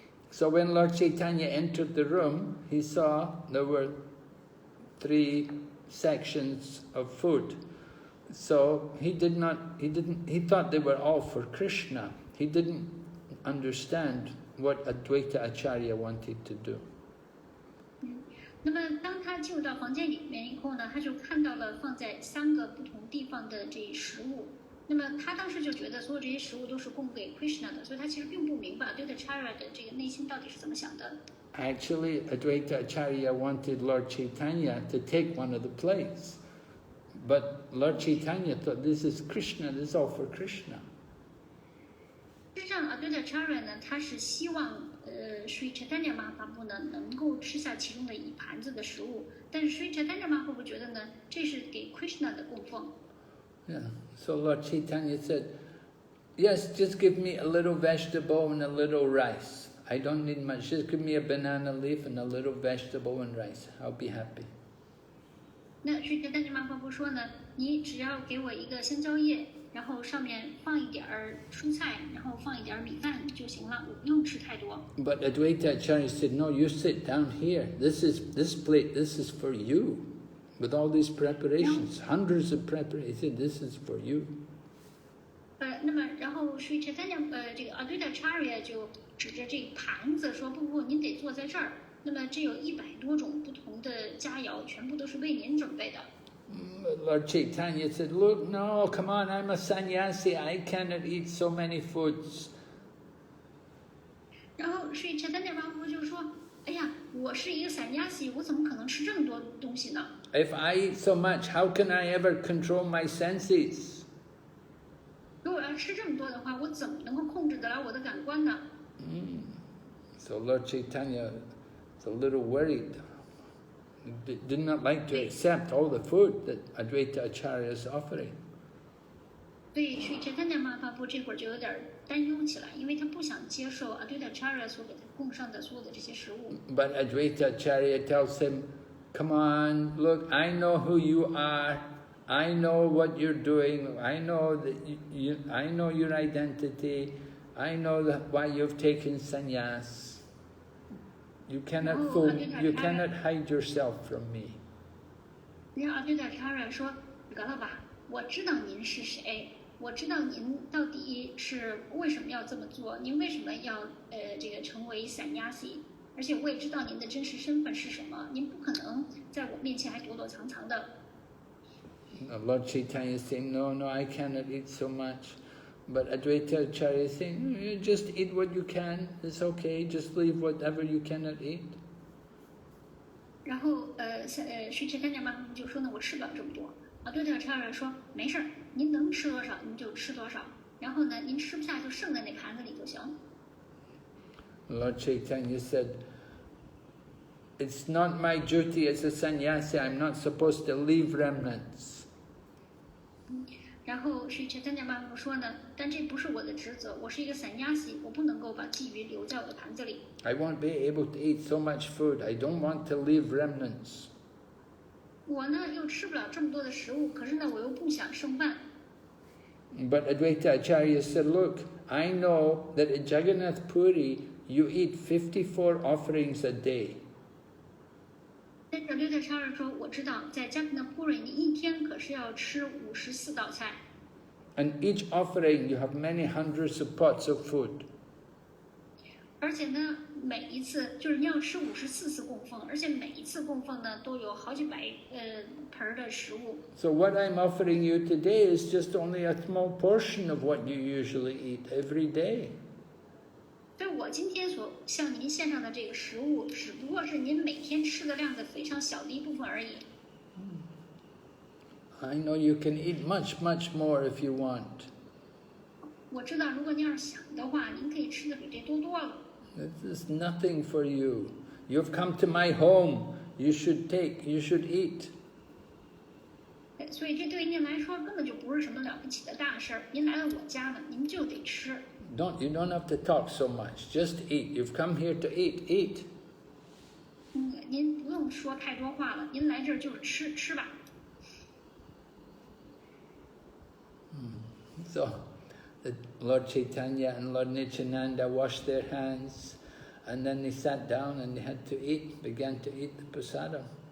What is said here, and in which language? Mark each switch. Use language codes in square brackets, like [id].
[en] So when Lord Chaitanya entered the room, he saw there were 3 sections of food. So he thought they were all for Krishna. He didn't understand what Advaita Acharya wanted to do. [zh] 那么当他进入到房间里面以后呢，他就看到了放在3个不同地方的这食物。那么他当时就觉得所有这些食物都是供给 Krishna 的，所以他其实并不明白对Acharya 的这个内心到底是怎么想的。 [en] Actually, Advaita Acharya wanted Lord Caitanya to take one of the plates. But Lord Caitanya thought, this is Krishna, this is all for Krishna. [zh] 事实上Advaita Acharya 呢，他是希望Sri Chaitanya Mahaprabhu 呢能够吃下其中的一盘子的食物，但是 Sri Chaitanya Mahaprabhu 觉得呢，这是给 Krishna 的供奉。 [en] Yeah. So Lord Caitanya said, yes, just give me a little vegetable and a little rice. I don't need much. Just give me a banana leaf and a little vegetable and rice. I'll be happy. [zh] 那Sri Chaitanya Mahaprabhu 说呢，你只要给我一个香蕉叶，然后上面放一点蔬菜，然后放一点米饭就行了，我不用吃太多。 [en] But Advaita Acharya said, no, you sit down here. This plate, this is for you. With all these preparations, hundreds of preparations, this is for you. [zh] 那么然后Sri Chaitanya 这个Advaita Acharya 就指着这个盘子说，不，您得坐在这儿。那么这有100多种不同的佳肴，全部都是为您准备的。 [en] Lord Caitanya said, look, no, come on, I'm a sannyasi, I cannot eat so many foods. [zh] 然后Sri Chaitanya Mahaprabhu就说，哎呀，我是一个sannyasi，我怎么可能吃这么多东西呢？ [en] If I eat so much, how can I ever control my senses? [zh] 如果要吃这么多的话，我怎么能够控制得了我的感官呢？ [en] So Lord Caitanya was a little worried. He did not like to accept all the food that Advaita Acharya is offering. [zh] 所以Sri Chaitanya Mahaprabhu这会儿就有点担忧起来，因为他不想接受Advaita Acharya所给他供上的所有的这些食物。 [en] But Advaita Acharya tells him, come on, look, I know who you are. I know what you're doing. I know that I know your identity. I know why you've taken sannyas. You cannot fool me. You cannot hide yourself from me. [zh] 然后Advaita Acharya说：“得了吧，我知道您是谁，我知道您到底是为什么要这么做，您为什么要这个成为sannyasi，而且我也知道您的真实身份是什么，您不可能在我面前还躲躲藏藏的。” [en] Lord Caitanya is saying, no, I cannot eat so much. But Advaita Acharya is saying, you just eat what you can, it's okay, just leave whatever you cannot eat. [zh] 然后Sri Chaitanya Mahaprabhu就说呢，我吃不了这么多。 Advaita Acharya说，没事儿，您能吃多少您就吃多少，然后呢，您吃不下就剩在那盘子里就行。 [en] Lord Caitanya said, it's not my duty as a sannyasi, I'm not supposed to leave remnants. [zh] 然后Sri Chaitanya Mahaprabhu说呢，但这不是我的职责，我是一个sannyasi，我不能够把鲫鱼留在我的盘子里。 [en] I won't be able to eat so much food. I don't want to leave remnants. [zh] 我呢又吃不了这么多的食物，可是呢我又不想剩饭。 [en] But Advaita Acharya said, look, I know that at Jagannath Puri you eat 54 offerings a day. [zh] 但是Advaita Acharya说，我知道在加那普瑞你一天可是要吃54道菜。 [en] And each offering you have many hundreds of pots of food. [zh] 而且呢，每一次就是你要吃54次供奉，而且每一次供奉呢都有好几百盆的食物。 [en] So what I'm offering you today is just only a small portion of what you usually eat every day. [zh] 所以我今天所向您献上的这个食物，只不过是您每天吃的量的非常小的一部分而已。 [en] I know you can eat much, much more if you want. [zh] 我知道，如果您要是想的话，您可以吃的比这多多了。 [en] This is nothing for you. You've come to my home. You should eat. [zh] 所以这对您来说根本就不是什么了不起的大事儿。您来了我家了，您就得吃。 [en] You don't have to talk so much. Just eat. You've come here to eat. [zh] 您不用说太多话了，您来这儿就是吃吧。 [en] So, Lord Caitanya and Lord Nityananda washed their hands, and then they sat down and they had to eat, began to eat the prasadam.